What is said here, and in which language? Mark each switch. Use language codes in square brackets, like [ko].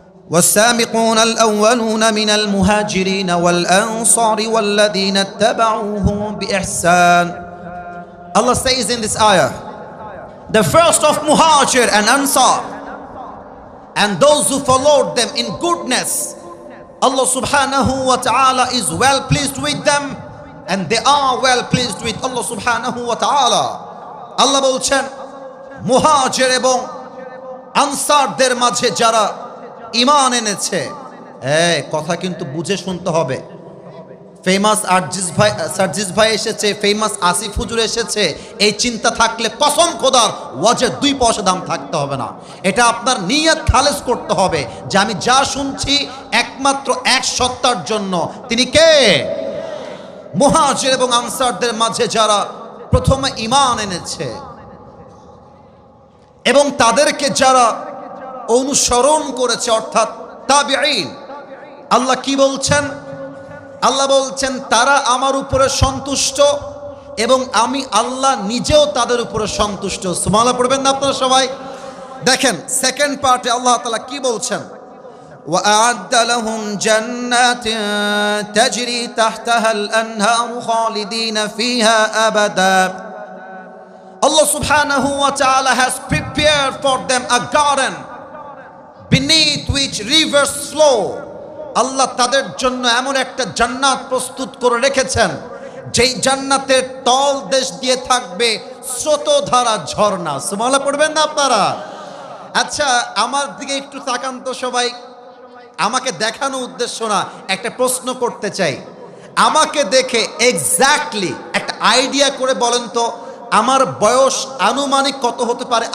[ar] والسابقون الأولون من المهاجرين والأنصار والذين اتبعوهم بإحسان. [en] Allah says in this ayah, the first of Muhajir and Ansar, and those who followed them in goodness, Allah subhanahu wa ta'ala is well pleased with them, and they are well pleased with Allah subhanahu wa ta'ala. [bn] Allah বলছেন মুহাজির এবং আনসারদের মাঝে যারা ঈমান এনেছে, কথা কিন্তু বুঝে শুনতে হবে। ফেমাস সার্জিস ভাই এসেছে, ফেমাস আসিফ হুজুর এসেছে, এই চিন্তা থাকলে কসম খোদার ওয়াজের 2 পয়সা দাম থাকতে হবে না। এটা আপনার নিয়ত খালেস করতে হবে যে আমি যা শুনছি একমাত্র এক সত্তার জন্য। তিনি কে? মুহাজির এবং আনসারদের মাঝে যারা প্রথমে ঈমান এনেছে এবং তাদেরকে যারা অনুসরণ করেছে, অর্থাৎ তাবিঈন। আল্লাহ কি বলছেন? আল্লাহ বলছেন তারা আমার উপরে সন্তুষ্ট এবং আমি আল্লাহ নিজেও তাদের উপরে সন্তুষ্ট। সুবহানাল্লাহ পড়বেন না আপনারা সবাই? দেখেন সেকেন্ড পার্টে আল্লাহ তাআলা কি বলছেন, [ar] وَأَعَدَّ لَهُمْ جَنَّاتٍ تَجْرِي تَحْتَهَا الْأَنْهَارُ خَالِدِينَ فِيهَا أَبَدًا. [en] Allah subhanahu wa ta'ala has prepared for them a garden beneath which rivers flow. [bn] আল্লাহ তাদের জন্য এমন একটা জান্নাত প্রস্তুত করে রেখেছেন, যেই জান্নাতের তল দেশ দিয়ে থাকবে স্রোতধারা ঝর্ণা। সুবহানাল্লাহ পড়বেন না আপনারা? আচ্ছা আমার দিকে একটু তাকান তো সবাই। আমাকে দেখানো উদ্দেশ্য না, একটা প্রশ্ন করতে চাই। আমাকে দেখে এক্স্যাক্টলি একটা আইডিয়া করে বলেন তো আমার বয়স আনুমানিক কত হতে পারে?